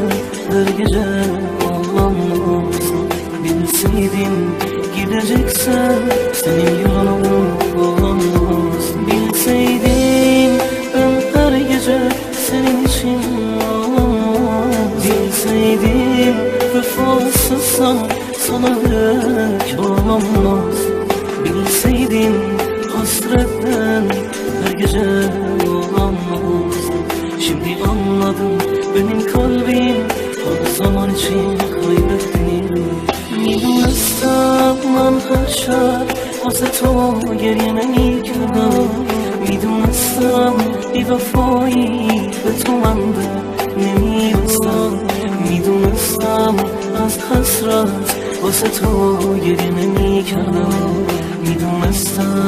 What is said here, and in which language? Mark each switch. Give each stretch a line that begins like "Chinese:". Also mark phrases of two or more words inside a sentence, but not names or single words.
Turkish: her gece ağlamazdım, bilseydim gideceksen senin yalanın olamazdım, bilseydim ben her gece senin için ağlamazdım, bilseydim vefasızsan sana hiç olamazdım, bilseydim hasretten her gece olamazdım. Şimdi anladım benim kalbim her zaman için kaybettim,
Persian: میدونستم من هر شب واسه تو گریه نمیکردم، میدونستم بی وفایی به تو من نمیرسم، میدونستم از حسرت واسه تو گریه نمیکردم، میدونستم